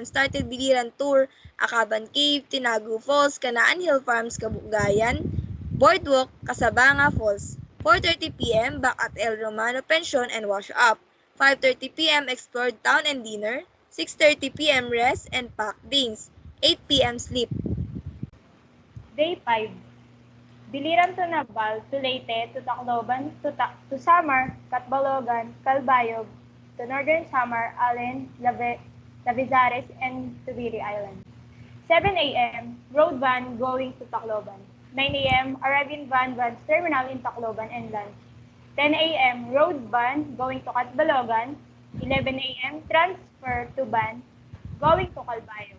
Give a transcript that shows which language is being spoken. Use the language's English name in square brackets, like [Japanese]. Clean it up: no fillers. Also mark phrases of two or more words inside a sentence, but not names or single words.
[English] started Biliran tour, Akaban Cave, Tinago Falls, Kanaan Hill Farms, Kabugayan, Boardwalk, Casabanga Falls. 4:30 p.m. back at El Romano Pension and wash up. 5:30 p.m. explored town and dinner. 6:30 p.m. rest and pack things. 8 p.m. sleep. Day 5. Biliran to Naval, to Leyte, to Tacloban, to Samar, Catbalogan, Calbayog, to Northern Samar, Allen, Lavizares, and Tubiri Island. 7 a.m. road van going to Tacloban. 9 a.m. arriving van's terminal in Tacloban and lunch. 10 a.m. road van going to Catbalogan. 11 a.m. transfer to van going to Calbayog.